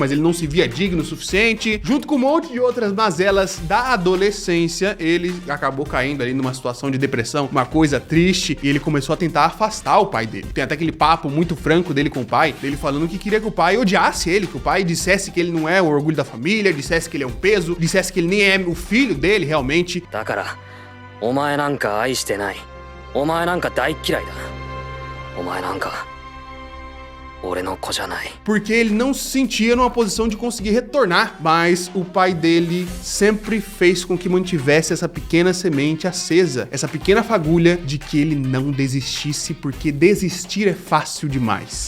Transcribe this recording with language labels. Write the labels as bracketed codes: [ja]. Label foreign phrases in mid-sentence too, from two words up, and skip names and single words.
[pt] Mas ele não se via digno o suficiente. Junto com um monte de outras mazelas da adolescência, ele acabou caindo ali numa situação de depressão, uma coisa triste, e ele começou a tentar afastar o pai dele. Tem até aquele papo muito franco dele com o pai, dele falando que queria que o pai odiasse ele, que o pai dissesse que ele não é o orgulho da família, dissesse que ele é um peso, dissesse que ele nem é o filho dele realmente. [ja] お前なんか愛してない。お前なんか大嫌いだ。お前なんか [pt] porque ele não se sentia numa posição de conseguir retornar, mas o pai dele sempre fez com que mantivesse essa pequena semente acesa, essa pequena fagulha de que ele não desistisse, porque desistir é fácil demais.